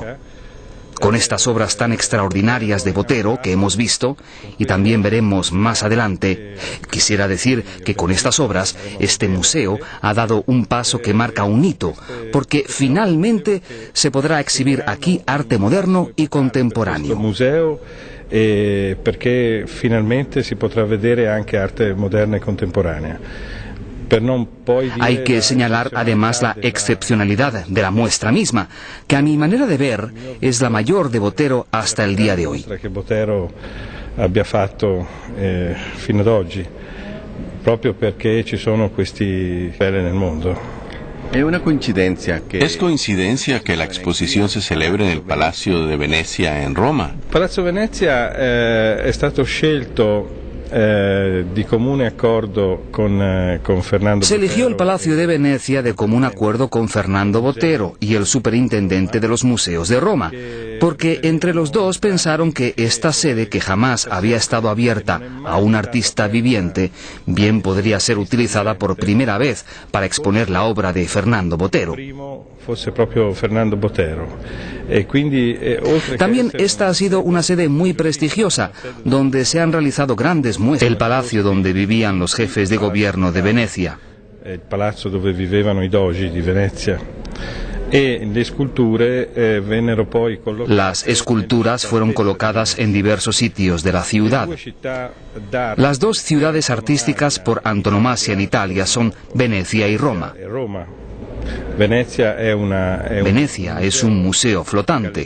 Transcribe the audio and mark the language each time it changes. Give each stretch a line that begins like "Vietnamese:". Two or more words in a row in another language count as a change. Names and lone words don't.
Spanish: Con estas obras tan extraordinarias de Botero que hemos visto, y también veremos más adelante, quisiera decir que con estas obras, este museo ha dado un paso que marca un hito, porque finalmente se podrá exhibir aquí arte moderno y contemporáneo.
Italian: Perché finalmente si potrà vedere anche arte moderna e contemporanea.
Spanish: Hay que señalar además la excepcionalidad de la muestra misma, que a mi manera de ver es la mayor de Botero hasta el día de hoy.
Italian: Que Botero abbia fatto fino ad oggi, proprio perché ci sono questi belle nel mondo.
Spanish: ¿Es coincidencia que la exposición se celebre en el Palacio de Venecia en Roma?
Italian: Palazzo Venezia è stato scelto di comune accordo con Fernando.
Spanish: Se eligió el Palacio de Venecia de común acuerdo con Fernando Botero y el superintendente de los museos de Roma, porque entre los dos pensaron que esta sede, que jamás había estado abierta a un artista viviente, bien podría ser utilizada por primera vez para exponer la obra de Fernando Botero. También esta ha sido una sede muy prestigiosa, donde se han realizado grandes muestras. El palacio donde vivían los jefes de gobierno de Venecia.
Italian: El palazzo dove vivevano i dogi di Venezia.
Spanish: Las esculturas fueron colocadas en diversos sitios de la ciudad. Las dos ciudades artísticas por antonomasia en Italia son Venecia y Roma. Venecia es un museo flotante.